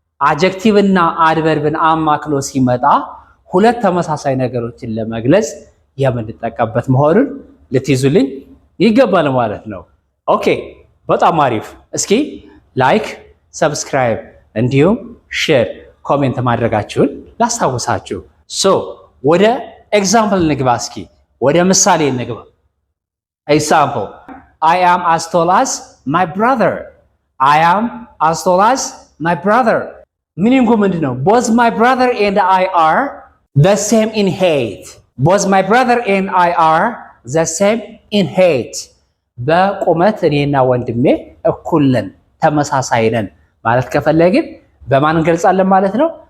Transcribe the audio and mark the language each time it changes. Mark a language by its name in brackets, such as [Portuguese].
[Amharic] አጀክቲቭና አድቨርብን አማክሎ ሲመጣ ሁለት ተመሳሳይ ነገሮችን ለመግለጽ የምንጠቀምበት መሆኑን ልትይዙልኝ ይገባል ማለት ነው። ኦኬ በጣም አሪፍ። እስኪ ላይክ፣ ሰብስክራይብ እንዲሁም ሼር፣ ኮሜንት ማድረጋችሁን ላስታውሳችሁ። ወደ ኤግዛምፕል እንግባ። እስኪ ወደ ምሳሌ እንግባ። ኤግዛምፕል [English] I am as tall as my brother. I am as tall as my brother. [Amharic] ሚኒንጉ ምንድነው? [English] Both my brother and I are the same in height. Both my brother and I are the same in height. [Amharic] በቁመት እኔና ወንድሜ እኩል ነን፣ ተመሳሳይ ነን ማለት ከፈለግን በማን እንገልጻለን ማለት ነው?